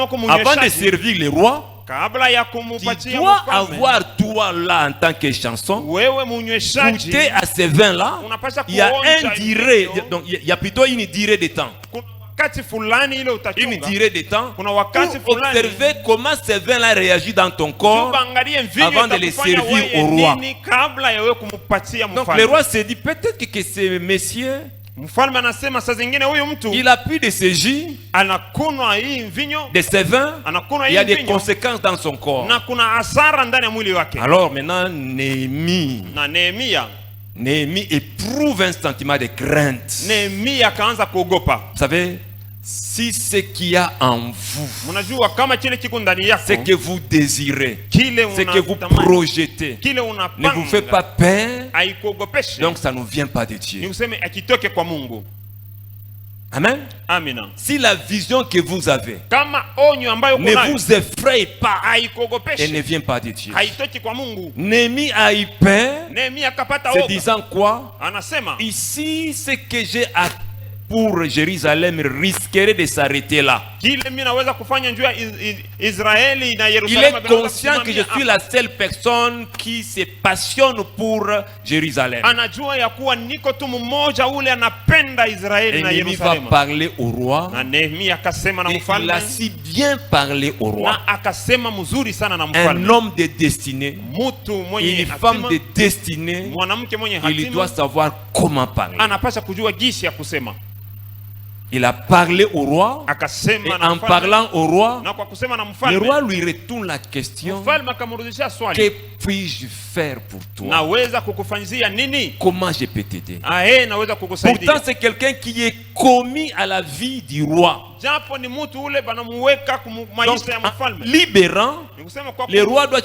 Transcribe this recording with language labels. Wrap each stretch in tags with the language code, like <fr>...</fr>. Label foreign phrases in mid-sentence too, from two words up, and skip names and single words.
<fr>Avant de</fr> <sw>kumnyweshaji</sw> <fr>servir le roi,</fr> <sw>kabla ya</sw> <fr>tu</fr> <sw>kumupatia</sw> <fr>dois</fr> <sw>mfalme.</sw> <fr>avoir toi là en tant qu'échanson,</fr> <sw>Wewe munyweshaji</sw> <fr>goûter à ces vins-là.</fr> <sw>unapasha</sw> <fr>Il y a</fr> <sw>kuonja</sw> <fr>un durée,</fr> <sw>hivyo.</sw> <fr>donc il y a plutôt une durée de temps.</fr> <sw>Kuna wakati fulani ile</sw> <fr>Une</fr> <sw>utachunga</sw> <fr>durée de temps</fr> <sw>kuna wakati</sw> <fr>pour</fr> <sw>fulani</sw> <fr>observer comment ces vins-là réagissent dans ton corps.</fr> <sw>angalie mvinyo</sw> <fr>avant de les</fr> <sw>itakufanya</sw> <fr>servir</fr> <sw>wewe</sw> <fr>au roi.</fr> <sw>nini kabla ya wewe kumupatia</sw> <fr>Donc le</fr> <sw>mfalme.</sw> <fr>roi se dit peut-être que ce monsieur,</fr> <sw>Mfalme anasema saa zingine huyu mtu</sw> <fr>il a pris de ce jus,</fr> <sw>anakunwa hii mvinyo,</sw> <fr>de ces vins,</fr> <sw>anakunwa</sw> <fr>il</fr> <sw>hii</sw> <fr>y a des</fr> <sw>mvinyo</sw> <fr>conséquences dans son corps.</fr> <sw>na kuna hasara ndani ya mwili wake.</sw> <fr>Alors maintenant, Néhémie éprouve un sentiment de crainte.</fr> <sw>Nehemia akaanza kuogopa.</sw> <fr>Vous savez, si ce qu'il y a en vous,</fr> <sw>Mnajua kama kile kiko ndani yako,</sw> <fr>ce que vous désirez,</fr> <sw>kile</sw> <fr>ce que vous</fr> <sw>unatamani,</sw> <fr>projetez,</fr> <sw>kile</sw> <fr>ne vous fait pas</fr> <sw>unapanga</sw> <fr>peur,</fr> <sw>haikuogopeshi.</sw> <fr>donc ça ne vient pas de</fr> <sw>Ni</sw> <fr>Dieu.</fr> <sw>useme akitoke kwa Mungu.</sw> <fr>Amen.</fr> <sw>Amina.</sw> <fr>Si la vision que vous avez</fr> <sw>Kama onyo ambayo</sw> <fr>ne</fr> <sw>uko nayo</sw> <fr>vous effraie pas, elle ne</fr> <sw>haikuogopeshi,</sw> <fr>vient pas de Dieu.</fr> <sw>haitoki kwa Mungu.</sw> <fr>Néhémie a eu peur,</fr> <sw>Nehemia akapata</sw> <fr>se</fr> <sw>oga,</sw> <fr>disant quoi?</fr> <sw>anasema</sw> <fr>Ici, ce que j'ai à pour Jérusalem risquerait de s'arrêter là.</fr> <sw>kile mimi naweza kufanya juu ya Israeli na</sw> <fr>Il</fr> <sw>Yerusalemu.</sw> <fr>est</fr> <sw>vinaweza</sw> <fr>conscient que je</fr> <sw>kusimamia</sw> <fr>suis la seule personne qui se passionne pour Jérusalem.</fr> <sw>anajua ya kuwa niko tu mmoja ule anapenda Israeli</sw> <fr>Et</fr> <sw>na</sw> <fr>Néhémie va</fr> <sw>Yerusalemu.</sw> <fr>parler au roi.</fr> <sw>Na Nehemia akasema na</sw> <fr>Et il</fr> <sw>mfalme,</sw> <fr>a si bien parlé au roi.</fr> <sw>na akasema mzuri sana na</sw> <fr>Un</fr> <sw>mfalme.</sw> <fr>homme de destinée,</fr> <sw>Mtu mwenye</sw> <fr>une femme</fr> <sw>hatima,</sw> <fr>de destinée,</fr> <sw>mwanamke mwenye</sw> <fr>il doit</fr> <sw>hatima</sw> <fr>savoir comment parler.</fr> <sw>anapasha kujua jinsi ya kusema.</sw> <fr>Il a parlé au roi. Et</fr> <sw>Akasema na</sw> <fr>en</fr> <sw>mfalme,</sw> <fr>parlant au roi,</fr> <sw>na kwa kusema na</sw> <fr>le</fr> <sw>mfalme,</sw> <fr>roi lui retourne la question:</fr> <sw>mfalme akamrudishia swali,</sw> <fr>que puis-je faire pour toi?</fr> <sw>naweza kukufanyizia nini?</sw> <fr>Comment je peux t'aider?</fr> <sw>Naweza kukusaidia.</sw> <fr>Pourtant, c'est quelqu'un qui est commis à la vie du roi.</fr> <sw>Japo ni mtu ule banamuweka</sw> <fr>Donc,</fr> <sw>maisha ya</sw> <fr>en</fr> <sw>mfalme.</sw> <fr>libérant,</fr> <sw>Ni kusema kwa</sw> <fr>le roi doit</fr>